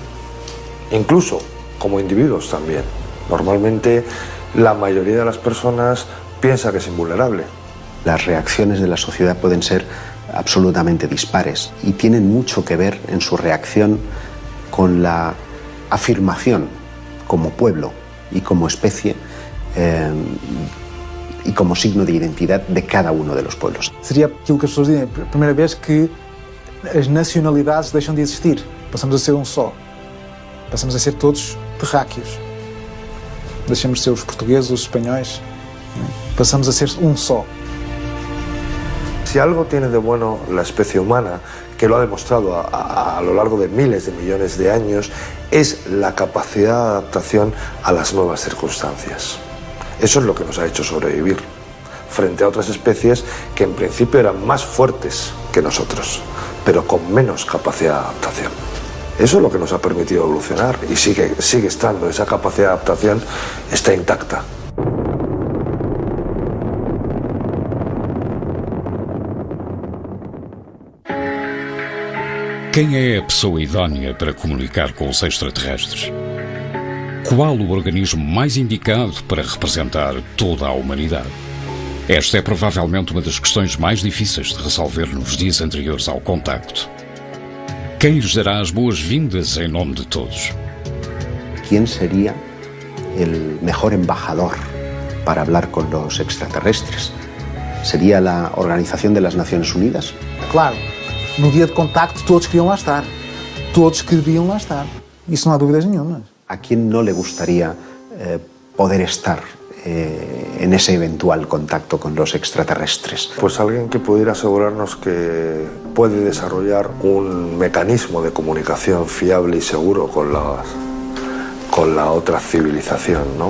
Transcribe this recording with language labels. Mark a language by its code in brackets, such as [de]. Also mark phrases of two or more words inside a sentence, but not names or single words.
[es] Incluso como individuos también. Normalmente la mayoría de las personas piensa que es invulnerable. Las reacciones de la sociedad pueden ser absolutamente dispares y tienen mucho que ver en su reacción con la afirmación como pueblo y como especie e como signo de [pt] identidade de cada um dos [es] pueblos. [pt] Seria aquilo que as pessoas dizem, a primeira vez que as nacionalidades deixam de existir. Passamos a ser um só. Passamos a ser todos terráqueos. Deixamos de ser os portugueses, os espanhóis. Passamos a ser um só. [es] Si algo tiene de bueno la especie humana, que lo ha demostrado a lo largo de miles de millones de años, es la capacidad de adaptación a las nuevas circunstancias. Eso es lo que nos ha hecho sobrevivir frente a otras especies que en principio eran más fuertes que nosotros, pero con menos capacidad de adaptación. Eso es lo que nos ha permitido evolucionar y sigue estando, esa capacidad de adaptación está intacta. [pt] Quem é a pessoa idónea para comunicar com os extraterrestres? Qual o organismo mais indicado para representar toda a humanidade? Esta é provavelmente uma das questões mais difíceis de resolver nos dias anteriores ao contacto. Quem lhes dará as boas-vindas em nome de todos? [es] ¿Quién sería el mejor embajador para hablar con los extraterrestres? ¿Sería la Organización de las Naciones Unidas? [pt] Claro, no dia de contacto todos queriam lá estar. Todos queriam lá estar. Isso não há dúvidas nenhuma. [es] ¿A quién no le gustaría poder estar en ese eventual contacto con los extraterrestres? Pues alguien que pudiera asegurarnos que puede desarrollar un mecanismo de comunicación fiable y seguro con la otra civilización, ¿no?